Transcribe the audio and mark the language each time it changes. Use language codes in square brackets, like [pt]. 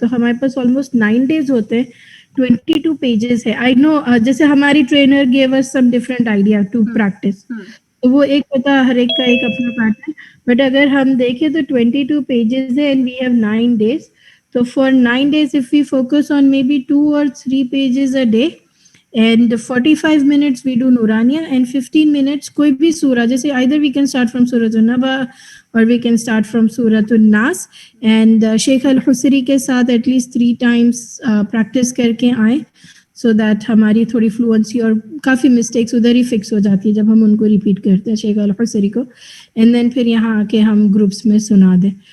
[hi] तो हमारे पास [en] almost 9 days [hi] होते हैं. 22 pages है. [en] I know [hi] जैसे हमारी [en] trainer gave us some different idea to practice. [hi] तो वो एक होता है, हर एक का एक अपना पैटर्न. बट अगर हम देखें तो 22 pages है [en] and we have 9 days. So for 9 days, if we focus on maybe 2 or 3 pages a day, and 45 minutes we do Nuraniya and 15 minutes [hi] कोई भी सूरा, जैसे [en] either we can start from Surah An-Naba or we can start from Surah An-Nas, and Sheikh Al-Husri [hi] के साथ [en] at least 3 times practice [hi] करके आए, [en] so that [hi] हमारी थोड़ी [en] fluency [hi] और काफ़ी [en] mistakes [hi] उधर ही fix हो जाती है जब हम उनको repeat करते हैं शेख अल-हुसरी को, [en] and then [hi] फिर यहाँ आके हम groups में सुना दें.